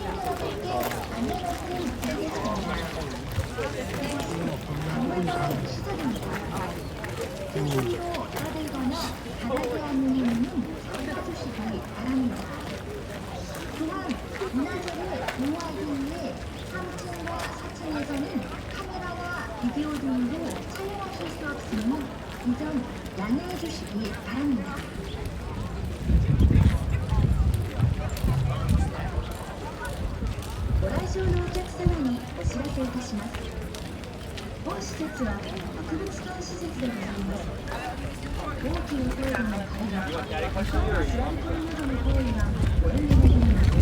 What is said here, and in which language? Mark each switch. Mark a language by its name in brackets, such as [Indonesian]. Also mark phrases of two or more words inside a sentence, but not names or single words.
[Korean] 또한 문화재를 보호하기 위해 3층과 4층에서는 카메라와 비디오 등으로 촬영하실 수 없으니 이 점 양해해 주시기 바랍니다. [Japanese] ご来場のお客様にお知らせいたします。本施設は博物館施設でございます。大きなトイレの会話、スライドなどの行為はご遠慮願います。